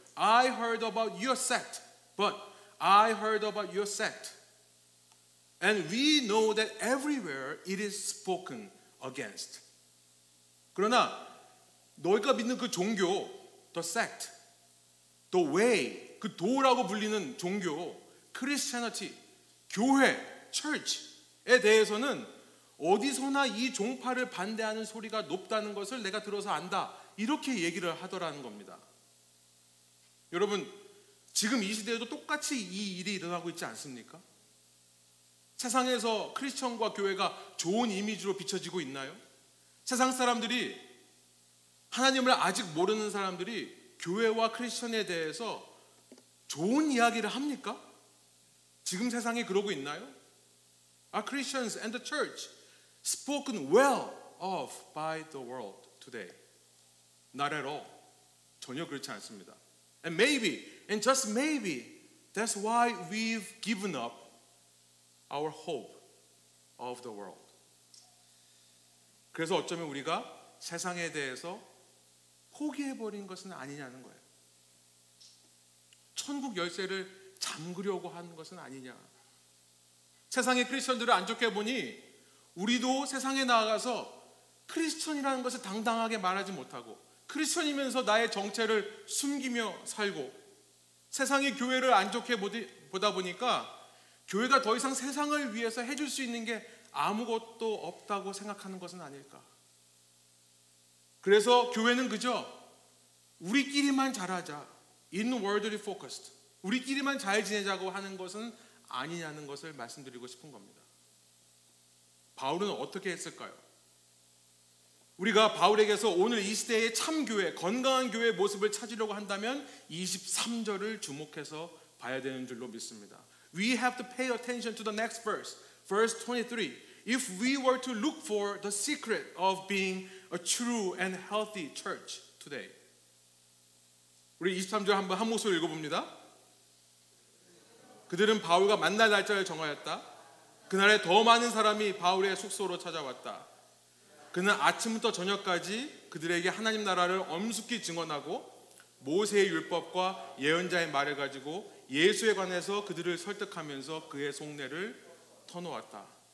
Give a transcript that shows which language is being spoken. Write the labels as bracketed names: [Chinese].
[English] I heard about your sect, but I heard about your sect. And we know that everywhere it is spoken against. [Korean] 그러나 너희가 믿는 그 종교, [English] the sect, the way, [Korean] 그 도라고 불리는 종교, Christianity, 교회, church에 대해서는 어디서나 이 종파를 반대하는 소리가 높다는 것을 내가 들어서 안다. 이렇게 얘기를 하더라는 겁니다. 여러분, 지금 이 시대에도 똑같이 이 일이 일어나고 있지 않습니까? 세상에서 크리스천과 교회가 좋은 이미지로 비춰지고 있나요? 세상 사람들이, 하나님을 아직 모르는 사람들이 교회와 크리스천에 대해서 좋은 이야기를 합니까? 지금 세상이 그러고 있나요? [English] Are Christians and the church spoken well of by the world today? Not at all. [Korean] 전혀 그렇지 않습니다. [English] And maybe, and just maybe, that's why we've given up our hope of the world. [Korean] 그래서 어쩌면 우리가 세상에 대해서 포기해버린 것은 아니냐는 거예요. 천국 열쇠를 잠그려고 하는 것은 아니냐. 세상의 크리스천들을 안 좋게 보니 우리도 세상에 나아가서 크리스천이라는 것을 당당하게 말하지 못하고 크리스천이면서 나의 정체를 숨기며 살고 세상의 교회를 안 좋게 보다 보니까 교회가 더 이상 세상을 위해서 해줄 수 있는 게 아무것도 없다고 생각하는 것은 아닐까. 그래서 교회는 그저 우리끼리만 잘하자, [English] inwardly focused, [Korean] 우리끼리만 잘 지내자고 하는 것은 아니냐는 것을 말씀드리고 싶은 겁니다. 바울은 어떻게 했을까요? 우리가 바울에게서 오늘 이 시대의 참교회, 건강한 교회의 모습을 찾으려고 한다면 23절을 주목해서 봐야 되는 줄로 믿습니다. [English] We have to pay attention to the next verse, verse 23. If we were to look for the secret of being a true and healthy church today. [Korean] 우리 23절 한번 한 목소리 읽어봅니다. 그들은 바울과 만날 날짜를 정하였다. 그날에 더 많은 사람이 바울의 숙소로 찾아왔다. 그는 아침부터 저녁까지 그들에게 하나님 나라를 엄숙히 증언하고 모세의 율법과 예언자의 말을 가지고 예수에 관해서 그들을 설득하면서 그의 속내를 터놓았다.